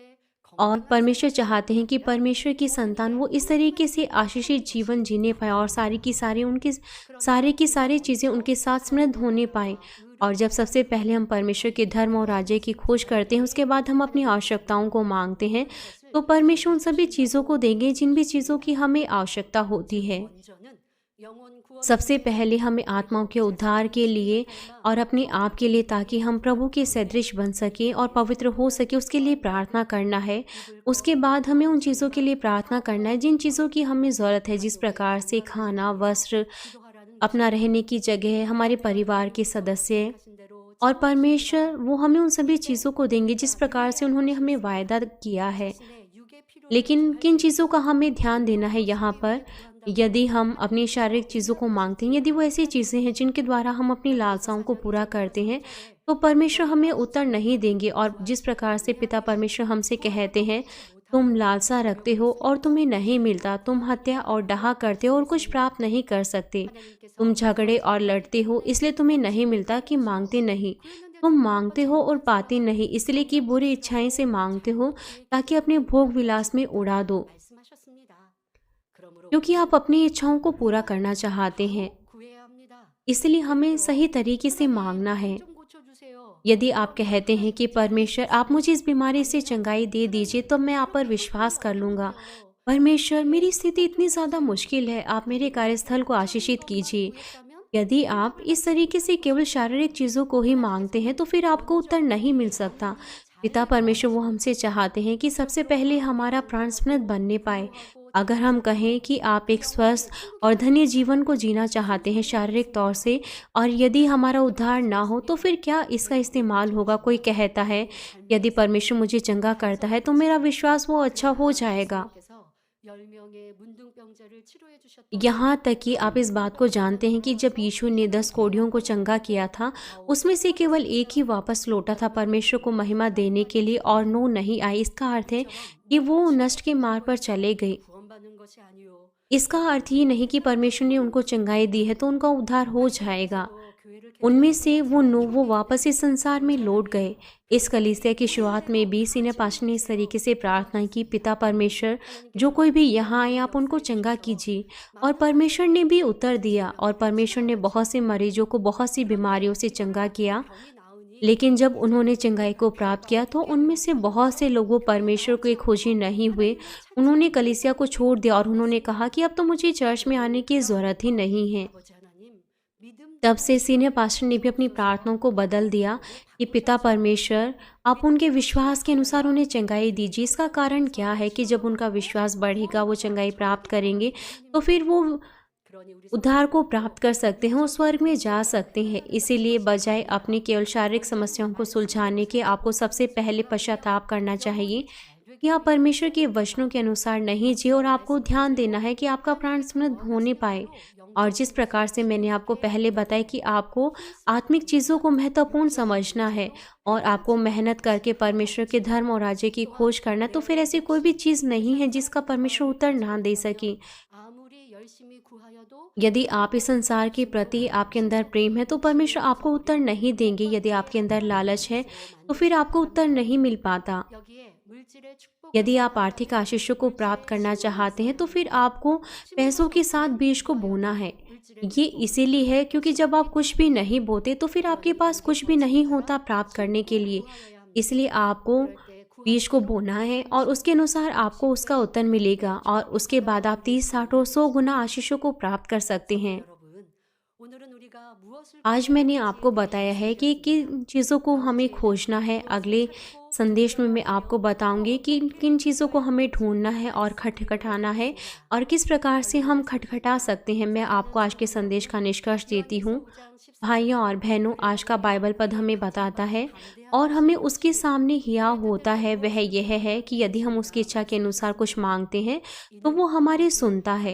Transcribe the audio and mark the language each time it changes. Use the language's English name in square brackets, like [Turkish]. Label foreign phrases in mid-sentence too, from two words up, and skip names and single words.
[Hindi] और परमेश्वर चाहते हैं कि परमेश्वर की संतान वो इस तरीके से आशीषित जीवन जीने पाए और सारी की सारी चीज़ें उनके साथ समृद्ध होने पाए। और जब सबसे पहले हम परमेश्वर के धर्म और राज्य की खोज करते हैं, उसके बाद हम अपनी आवश्यकताओं को मांगते हैं, तो परमेश्वर उन सभी चीज़ों को देंगे जिन भी चीज़ों की हमें आवश्यकता होती है। [Korean] 먼저는 영혼 구원 [Hindi] सबसे पहले हमें आत्माओं के उद्धार के लिए और अपने आप के लिए, ताकि हम प्रभु के सदृश बन सकें और पवित्र हो सके, उसके लिए प्रार्थना करना है। उसके बाद हमें उन चीज़ों के लिए प्रार्थना करना है जिन चीज़ों की हमें ज़रूरत है, जिस प्रकार से खाना, वस्त्र, [Korean] 기도하라는 [Hindi] अपना रहने की जगह, हमारे परिवार के सदस्य। [Korean] 하신 대로 [Hindi] और परमेश्वर वो हमें उन सभी चीज़ों को देंगे जिस प्रकार से उन्होंने हमें वायदा किया है। [Korean] 자신의 육의 필요를 [Hindi] लेकिन किन चीज़ों का हमें ध्यान देना है यहाँ पर? यदि हम अपनी शारीरिक चीज़ों को मांगते हैं, यदि वो ऐसी चीज़ें हैं जिनके द्वारा हम अपनी लालसाओं को पूरा करते हैं, तो परमेश्वर हमें उत्तर नहीं देंगे। और जिस प्रकार से पिता परमेश्वर हमसे कहते हैं, तुम लालसा रखते हो और तुम्हें नहीं मिलता, तुम हत्या और डाहा करते हो और कुछ प्राप्त नहीं कर सकते, तुम झगड़े और लड़ते हो इसलिए तुम्हें नहीं मिलता कि मांगते नहीं, तुम मांगते हो और पाते नहीं इसलिए कि बुरी इच्छाएं से मांगते हो ताकि अपने भोग विलास में उड़ा दो, [Korean] 말씀하셨습니다. 그러므로 [Hindi] क्योंकि आप अपनी इच्छाओं को पूरा करना चाहते हैं। [Korean] 구해야 합니다. [Hindi] इसलिए हमें सही तरीके से मांगना है। [Korean] 좀 고쳐주세요. [Hindi] यदि आप कहते हैं कि परमेश्वर आप मुझे इस बीमारी से चंगाई दे दीजिए, तो मैं आप पर विश्वास कर लूँगा। परमेश्वर मेरी स्थिति इतनी ज़्यादा मुश्किल है, आप मेरे कार्यस्थल को आशीषित कीजिए। यदि आप इस तरीके से केवल शारीरिक चीज़ों को ही मांगते हैं, तो फिर आपको उत्तर नहीं मिल सकता। पिता परमेश्वर वो हमसे चाहते हैं कि सबसे पहले हमारा प्राण समृद्ध बनने पाए। अगर हम कहें कि आप एक स्वस्थ और धन्य जीवन को जीना चाहते हैं शारीरिक तौर से, और यदि हमारा उद्धार ना हो, तो फिर क्या इसका इस्तेमाल होगा? कोई कहता है, यदि परमेश्वर मुझे चंगा करता है तो मेरा विश्वास वो अच्छा हो जाएगा। [Korean] 께서 10명의 문둥병자를 치료해 주셨던 [Hindi] यहाँ तक कि आप इस बात को जानते हैं कि जब यीशु ने 10 कोढ़ियों को चंगा किया था, उसमें से केवल एक ही वापस लौटा था परमेश्वर को महिमा देने के लिए, और 9 नहीं आए। इसका अर्थ है कि वो नष्ट के मार्ग पर चले गए। [Korean] 구원받는 것이 아니요. [Hindi] इसका अर्थ ये नहीं कि परमेश्वर ने उनको चंगाई दी है तो उनका उद्धार हो जाएगा। [Korean] 또 교회를 [Hindi] उनमें से वो 9 वो वापस इस संसार में लौट गए। इस कलीसिया की शुरुआत में भी [English] senior pastor [Hindi] ने इस तरीके से प्रार्थना की, पिता परमेश्वर जो कोई भी यहाँ आए आप उनको चंगा कीजिए, और परमेश्वर ने भी उत्तर दिया, और परमेश्वर ने बहुत से मरीजों को बहुत सी बीमारियों से चंगा किया। [Korean] 병이 나으니 [Hindi] लेकिन जब उन्होंने चंगाई को प्राप्त किया तो उनमें से बहुत से लोगों परमेश्वर के खोजी नहीं हुए। उन्होंने कलीसिया को छोड़ दिया और उन्होंने कहा कि अब तो मुझे चर्च में आने की ज़रूरत ही नहीं है। [Korean] 아버지 하나님 믿음 [Hindi] तब से [English] senior pastor [Hindi] ने भी अपनी प्रार्थनाओं को बदल दिया कि पिता परमेश्वर आप उनके विश्वास के अनुसार उन्हें चंगाई दीजिए। इसका कारण क्या है कि जब उनका विश्वास बढ़ेगा, वो चंगाई प्राप्त करेंगे, तो फिर वो [Korean] 그러니 우리 [Hindi] उद्धार को प्राप्त कर सकते हैं और स्वर्ग में जा सकते हैं। इसीलिए बजाय अपनी केवल शारीरिक समस्याओं को सुलझाने के, आपको सबसे पहले पश्चाताप करना चाहिए कि आप परमेश्वर के वचनों के अनुसार नहीं जिए, और आपको ध्यान देना है कि आपका प्राण समृद्ध होने पाए। और जिस प्रकार से मैंने आपको पहले बताया कि आपको आत्मिक चीज़ों को महत्वपूर्ण समझना है और आपको मेहनत करके परमेश्वर के धर्म और राज्य की खोज करना, तो फिर ऐसी कोई भी चीज़ नहीं है जिसका परमेश्वर उत्तर ना दे सके। [Korean] 아무리 열심히 구하여도 [Hindi] यदि आप इस संसार के प्रति आपके अंदर प्रेम है तो परमेश्वर आपको उत्तर नहीं देंगे। यदि आपके अंदर लालच है तो फिर आपको उत्तर नहीं मिल पाता। [Korean] 여기에 물질의 축복 [Hindi] यदि आप आर्थिक आशीषों को प्राप्त करना चाहते हैं तो फिर आपको पैसों के साथ बीज को बोना है। ये इसीलिए है क्योंकि जब आप कुछ भी नहीं बोते तो फिर आपके पास कुछ भी नहीं होता प्राप्त करने के लिए। इसलिए आपको बीज को बोना है और उसके अनुसार आपको उसका उत्तर मिलेगा, और उसके बाद आप 30, 60 और 100 गुना आशीषों को प्राप्त कर सकते हैं। [Korean] 여러분 오늘은 우리가 मुझे [Hindi] आज मैंने आपको बताया है कि किन चीज़ों को हमें खोजना है। अगले संदेश में मैं आपको बताऊंगी कि किन चीज़ों को हमें ढूंढना है और खटखटाना है और किस प्रकार से हम खटखटा सकते हैं। मैं आपको आज के संदेश का निष्कर्ष देती हूँ। भाइयों और बहनों, आज का बाइबल पद हमें बताता है और हमें उसके सामने हिया होता है, वह यह है कि यदि हम उसकी इच्छा के अनुसार कुछ मांगते हैं तो वो हमारी सुनता है।